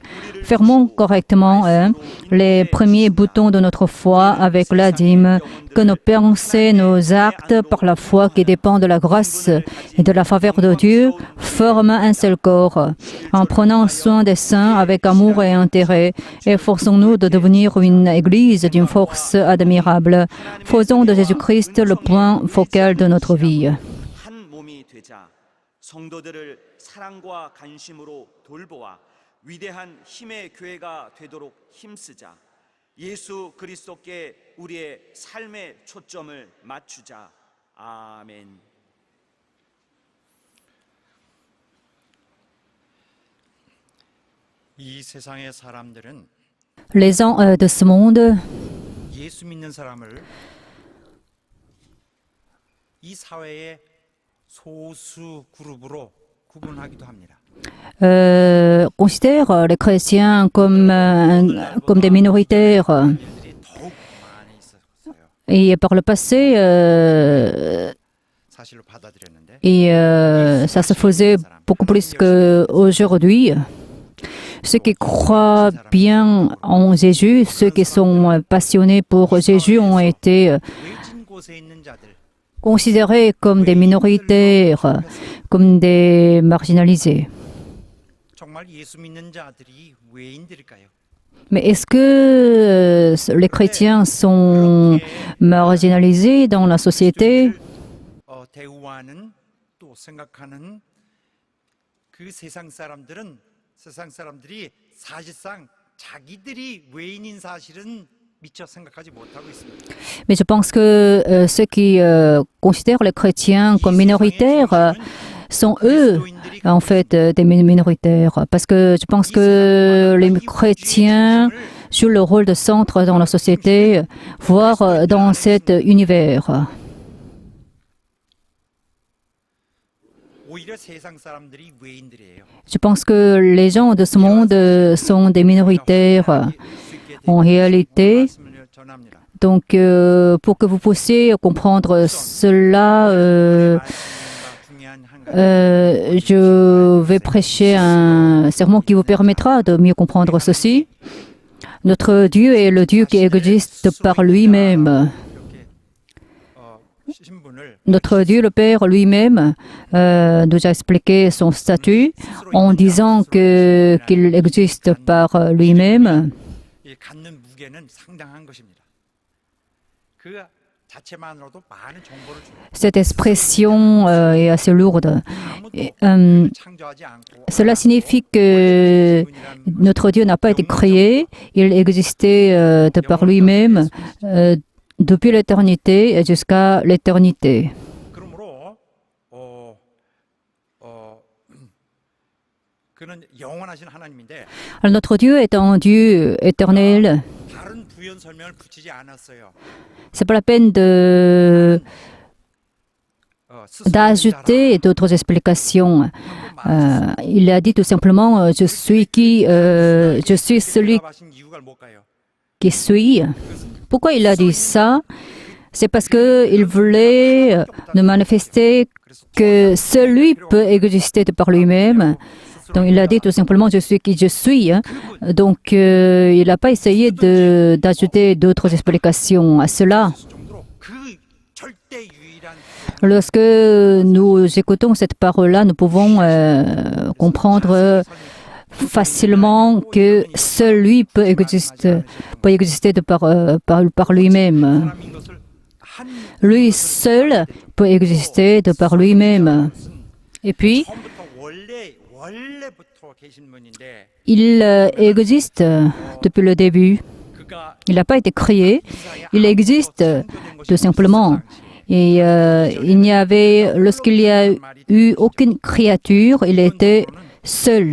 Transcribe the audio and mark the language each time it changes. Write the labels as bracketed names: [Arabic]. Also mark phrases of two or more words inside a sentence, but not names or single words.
[French] Fermons correctement les premiers boutons de notre foi avec la dîme, que nos pensées, nos actes, par la foi qui dépend de la grâce et de la faveur de Dieu, forment un seul corps. En prenant soin des saints avec amour et intérêt, efforçons-nous de devenir une Église d'une force admirable. Faisons de Jésus-Christ le point focal de notre vie. [Korean] 한 몸이 되자 성도들을 사랑과 관심으로 돌보아 위대한 힘의 교회가 되도록 힘쓰자. 예수 그리스도께 우리의 삶의 초점을 맞추자. 아멘. 이 세상의 사람들은 [French] Les gens de ce monde [Korean] 예수 믿는 사람을 이 사회의 소수 그룹으로 구분하기도 합니다. [French] considèrent les chrétiens comme des minoritaires. [Korean] 일들이 더욱 많이 있었어요. [French] Et par le passé, [Korean] 사실로 받아들였는데 [French] ça se faisait beaucoup plus qu'aujourd'hui. Ceux qui croient bien en Jésus, ceux qui sont passionnés pour Jésus ont été [Korean] 외진 곳에 있는 자들, [French] considérés comme des minoritaires, comme des marginalisés. [Korean] 정말 예수 믿는 자들이 외인들일까요? [French] Mais est-ce que les chrétiens sont marginalisés dans la société? [Korean] 대우하는 또 생각하는 그 세상 사람들이 사실상 자기들이 외인인 사실은 미처 생각하지 못하고 있습니다. [French] Mais je pense que ceux qui considèrent les chrétiens comme minoritaires sont eux, en fait, des minoritaires. Parce que je pense que les chrétiens jouent le rôle de centre dans la société, voire dans cet univers. [Korean] 오히려 세상 사람들이 외인들이에요. [French] Je pense que les gens de ce monde sont des minoritaires en réalité. [Korean] 말씀을 전합니다. [French] Donc, pour que vous puissiez comprendre cela, [Korean] 중요한 한 가지. [French] je vais prêcher un sermon qui vous permettra de mieux comprendre ceci. Notre Dieu est le Dieu qui existe par lui-même. [Korean] 이렇게 신분을 [French] Notre Dieu, le Père lui-même, nous a expliqué son statut en disant qu'il existe par lui-même. [Korean] 갖는 무게는 상당한 것입니다. 그 자체만으로도 많은 정보를 줍니다. [French] Cette expression est assez lourde. Et, [Korean] 창조하지 않고 [French] cela signifie que notre Dieu n'a pas été créé, il existait de par lui-même depuis l'éternité jusqu'à l'éternité. [Korean] 그러므로 그는 영원하신 하나님인데 [French] Alors, notre Dieu est un Dieu éternel. 다른 부연 설명을 붙이지 않았어요. C'est pas la peine d'ajouter d'autres explications. Il a dit tout simplement je suis celui [Korean] 하신 이유가 뭘까요? [French] qui suis. Pourquoi il a dit ça? C'est parce que il voulait nous manifester que celui peut exister de par lui-même. Donc il a dit tout simplement je suis qui je suis. Donc il n'a pas essayé d'ajouter d'autres explications à cela. [Korean] 정도로 그 절대 유일한 [French] Lorsque nous écoutons cette parole-là, nous pouvons comprendre facilement que seul lui peut exister de par lui-même. [Korean] 사람인 것을 한 [French] Lui seul peut exister de par lui-même. Et puis, [Korean] 처음부터 원래부터 계신 분인데 [French] il existe depuis le début. [Korean] 그가 [French] Il n'a pas été créé, il existe tout simplement. Et lorsqu'il n'y a eu aucune créature, il était seul.